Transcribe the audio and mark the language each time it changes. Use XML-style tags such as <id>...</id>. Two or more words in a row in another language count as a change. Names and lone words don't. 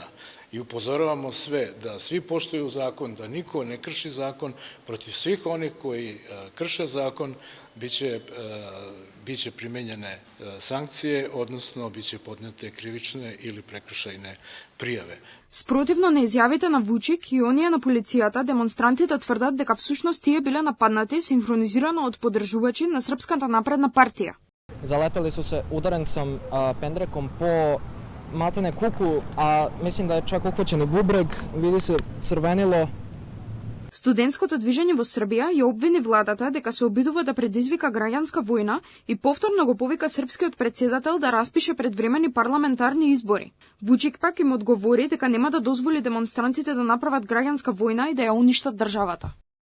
<sr>I upozoravamo sve da svi poštuju zakon, da niko ne krši zakon, protiv svih onih koji krše zakon biće primenjene sankcije, odnosno biće podnete krivične ili prekršajne prijave.</sr> <mk>Спротивно на изјавите на Вучик и оние на полицијата, демонстрантите тврдат дека всушност тие биле нападнати синхронизирано од поддржувачи на Српската напредна партија.</mk> <sr>Залетели su se udarencom pendrekom po maltene kuku, a mislim da je čak uhvaćen i bubreg, vidi se crvenilo.</sr> <mk>Студентското движење во Србија ја обвини владата дека се обидува да предизвика граѓанска војна и повторно го повика српскиот председател да распише предвремени парламентарни избори. Вучик пак им одговори дека нема да дозволи демонстрантите да направат граѓанска војна и да ја уништат државата.</mk>